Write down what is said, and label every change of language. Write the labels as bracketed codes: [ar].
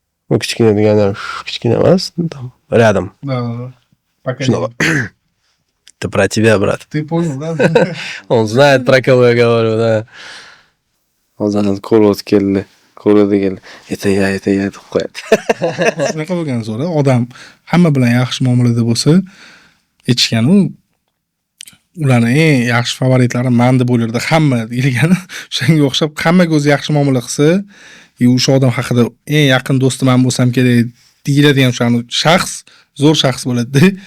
[uz] U kichkina degani kichkina emas, рядом. [ru] Shunaqa. Это про тебя, брат. Ты понял, да? Он знает, про кого я говорю, да. [uz] hozir ko'rib keldi. Ko'radi keldi. [ru] Это я [uz] deb qo'yadi. Shunaqa bo'lgan zo'ra. Odam hamma bilan yaxshi muomalada bo'lsa, aytishgan ularni eng yaxshi favoritlari men deb o'ylardi hamma deyilgani. Shunga o'xshab hammaga o'zi yaxshi muomala qilsa, o'sha odam haqida eng yaqin do'stim men bo'lsam kerak deyiladigan o'sha shaxs zo'r shaxs bo'ladi-da.